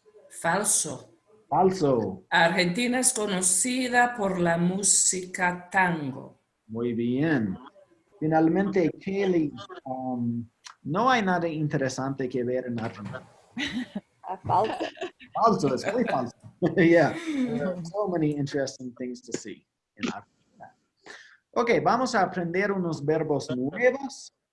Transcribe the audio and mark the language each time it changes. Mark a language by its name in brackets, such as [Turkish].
[Spanish] Falso. Falso. Argentina es conocida por la música tango. Muy bien. Finalmente, Kelly, no hay nada interesante que ver en Argentina. Falso. Falso, es muy falso. [English] Yeah, there are so many interesting things to see in Argentina. [Spanish] Ok, vamos a aprender unos verbos nuevos.